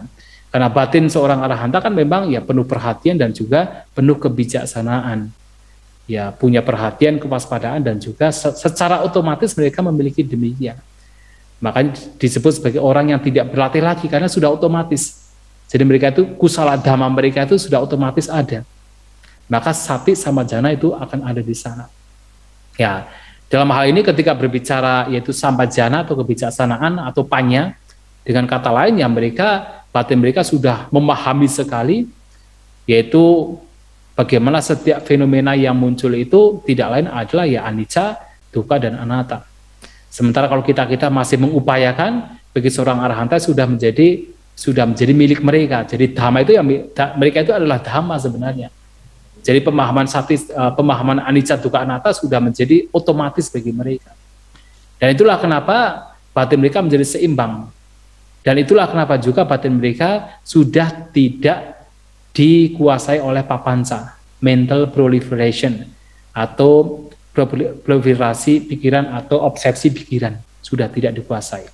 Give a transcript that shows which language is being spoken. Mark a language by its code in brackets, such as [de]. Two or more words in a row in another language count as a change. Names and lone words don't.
[id] Karena batin seorang arahanta kan memang ya penuh perhatian dan juga penuh kebijaksanaan. Ya punya perhatian, kewaspadaan dan juga secara otomatis mereka memiliki demikian. Makanya disebut sebagai orang yang tidak berlatih lagi karena sudah otomatis. Jadi mereka itu [pi] kusala dhamma [id] mereka itu sudah otomatis ada. Maka [pi] sati sama jana [id] itu akan ada di sana. Ya, dalam hal ini ketika berbicara yaitu sampajana atau kebijaksanaan atau panya, dengan kata lain ya mereka batin mereka sudah memahami sekali yaitu bagaimana setiap fenomena yang muncul itu tidak lain adalah ya [pi] anicca, dukkha [id] dan anatta. Sementara kalau kita masih mengupayakan, bagi seorang arahanta sudah menjadi milik mereka. Jadi dhamma itu yang mereka itu adalah dhamma sebenarnya. Jadi pemahaman [pi] anicca, dukkha, anatta [id] sudah menjadi otomatis bagi mereka. Dan itulah kenapa batin mereka menjadi seimbang. Dan itulah kenapa juga batin mereka sudah tidak dikuasai oleh papanca, [en] mental proliferation, [id] atau proliferasi pikiran atau obsesi pikiran, sudah tidak dikuasai.